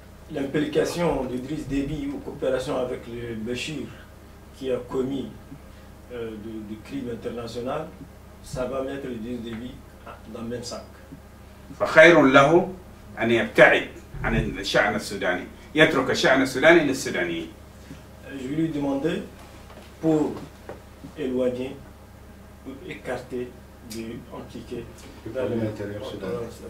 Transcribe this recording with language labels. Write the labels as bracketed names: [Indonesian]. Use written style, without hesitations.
[French] L'implication d'Idriss Déby ou coopération avec le Béchir qui a commis des crimes internationaux, ça va mettre Idriss Déby dans le même sac. [Arabic] فخير له أن يبتعد عن الشأن السوداني، يترك الشأن السوداني للسودانيين. [French] Je lui ai demandé pour éloigner, pour écarter d'impliquer dans l'intérieur sudanais.